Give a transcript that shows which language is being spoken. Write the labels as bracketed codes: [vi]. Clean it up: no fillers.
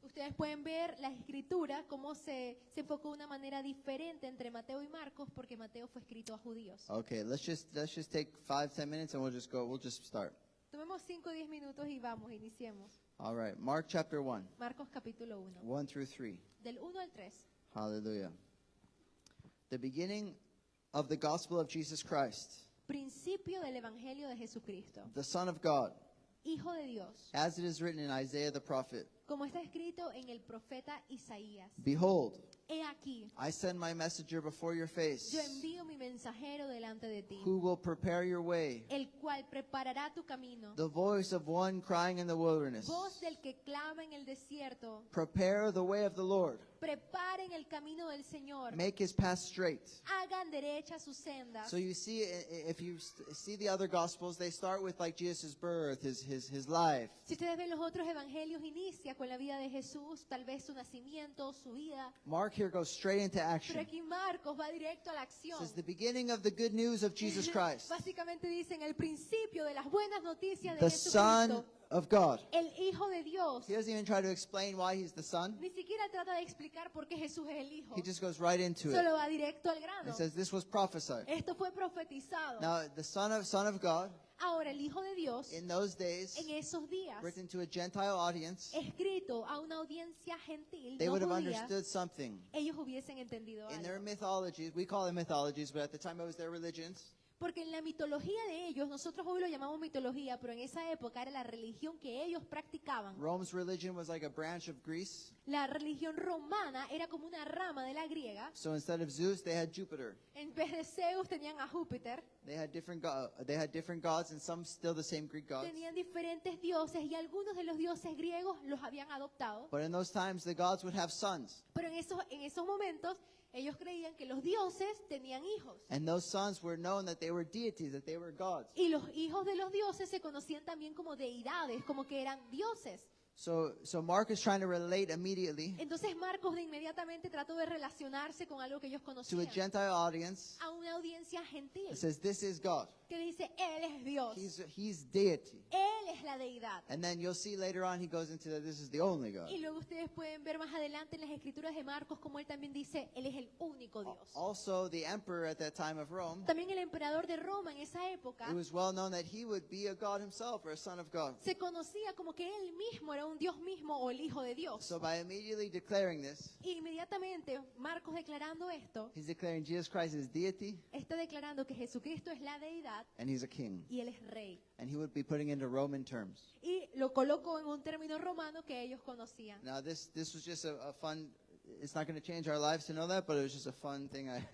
[es] Ustedes pueden ver la escritura, cómo se enfocó de una manera diferente entre Mateo y Marcos, porque Mateo fue escrito a judíos. [en] Okay, let's just take 5-10 minutes and we'll just start. [es] Tomemos 5 o 10 minutos y vamos, iniciemos. [en] All right, Mark chapter 1, [es] Marcos capítulo 1, [en] 1 through 3. [es] del 1 al 3. [en] Hallelujah. The beginning of the gospel of Jesus Christ, [es] Principio del evangelio de Jesucristo, [en] the Son of God, [es] Hijo de Dios, [en] as it is written in Isaiah the prophet. [es] como está escrito en el profeta Isaías. [en] Behold, [es] He aquí, [en] I send my messenger before your face, [es] yo envío mi mensajero delante de ti, [en] who will prepare your way. [es] el cual preparará tu camino. [en] The voice of one crying in the wilderness, [es] Voz del que clama en el desierto, [en] prepare the way of the Lord. [es] preparen el camino del Señor, [en] Make his path straight. [es] hagan derecha sus sendas. [en] So you see, if you see the other gospels, they start with like Jesus' birth, his life. [es] Si ustedes ven los otros evangelios, inicia con la vida de Jesús, tal vez su nacimiento, su vida. [en] Mark here goes straight into [es] Pero [en] action. [es] aquí Marcos va directo a la acción. [en] It says the beginning of the good news of Jesus Christ, [es] Básicamente dicen el principio de las buenas noticias de [en] the Son [es] Jesucristo, [en] of God. [es] el Hijo de Dios. [en] He doesn't even try to explain why he's the Son. [es] Ni siquiera trata de explicar por qué Jesús es el Hijo. [en] He just goes right into it. [es] Solo va directo al grano. [en] It says this was prophesied. [es] Esto fue profetizado. [en] Now the Son of God [es] Ahora el Hijo de Dios, [en] in those days, [es] en esos días, [en] written to a Gentile audience, [es] escrito a una audiencia gentil, [en] they [es] no [en] would have [es] judía, [en] understood something. [es] ellos hubiesen entendido [en] In [es] algo. [en] their mythologies, we call them mythologies, but at the time it was their religions. [es] Porque en la mitología de ellos, nosotros hoy lo llamamos mitología, pero en esa época era la religión que ellos practicaban. [en] Rome's religion was like a branch of Greece. [es] La religión romana era como una rama de la griega. [en] So instead of Zeus, they had Jupiter. [es] En vez de Zeus tenían a Júpiter, [en] They had different gods, and some still the same Greek gods. [es] tenían diferentes dioses y algunos de los dioses griegos los habían adoptado. [en] But in those times, the gods would have sons, [es] Pero en esos momentos ellos creían que los dioses tenían hijos. [en] and those sons were known that they were deities, that they were gods. [es] Y los hijos de los dioses se conocían también como deidades, como que eran dioses. [en] So Mark is trying to relate immediately [es] Entonces Marcos de inmediatamente trató de relacionarse con algo que ellos [en] to a [es] conocían, [en] Gentile audience. [es] a una audiencia gentil, [en] It says, "This is God." [es] que dice, Él es Dios. [en] He's deity. [es] Él es la deidad. [en] And then you'll see later on he goes into that this is the only God. [es] Y luego ustedes pueden ver más adelante en las escrituras de Marcos como él también dice, Él es el único Dios. [en] Also, the emperor at that time of Rome, [es] También el emperador de Roma en esa época [en] it was well known that he would be a God himself or a son of God. [es] se conocía como que él mismo era un Dios mismo o el Hijo de Dios. [en] So by immediately declaring this, [es] Y inmediatamente Marcos declarando esto, [en] he's declaring Jesus Christ is deity [es] está declarando que Jesucristo es la deidad [en] and he's a king. [es] y Él es rey. [en] And he would be putting into Roman terms. [es] Y lo colocó en un término romano que ellos conocían. [en] Now this was just a fun, it's not going to change our lives to know that, but it was just a fun thing.